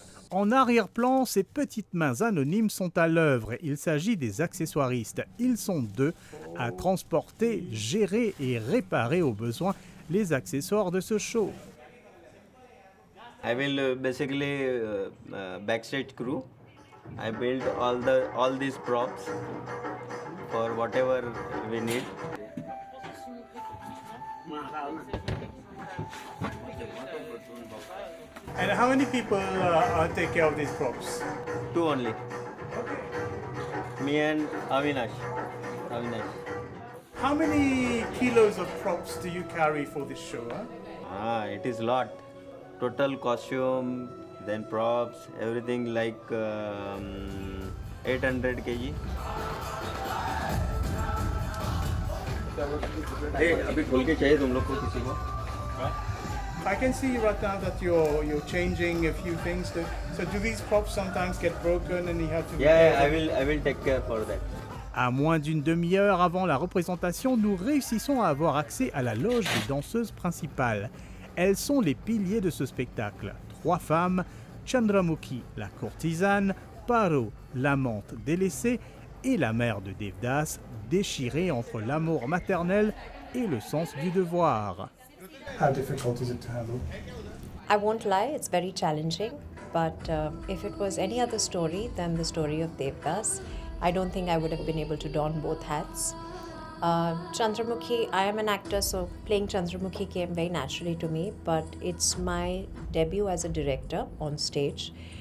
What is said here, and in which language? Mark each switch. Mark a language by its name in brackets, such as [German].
[French] En arrière-plan, ces petites mains anonymes sont à l'œuvre. Il s'agit des accessoiristes. Ils sont 2 à transporter, gérer et réparer au besoin les accessoires de ce show. [English] I will basically backstage crew. I build all these props for whatever we need. And how many people take care of these props? 2 only. Me and Avinash. How many kilos of props do you carry for this show? It is lot. Total costume, then props, everything like 800 kg. [Hindi] अभी खोल के चाहिए तुम लोग को किसी को? [English] I can see right now that you're changing a few things. So do these props sometimes get broken and you have to... Yeah, I will take care for that. [French] À moins d'une demi-heure avant la représentation, nous réussissons à avoir accès à la loge des danseuses principales. Elles sont les piliers de ce spectacle. 3 femmes, Chandramukhi, la courtisane, Paro, l'amante délaissée, et la mère de Devdas, déchirée entre l'amour maternel et le sens du devoir. [English] How difficult is it to handle? I won't lie, it's very challenging. but if it was any other story than the story of Devdas, I don't think I would have been able to don both hats. Chandramukhi, I am an actor, so playing Chandramukhi came very naturally to me, but it's my debut as a director on stage.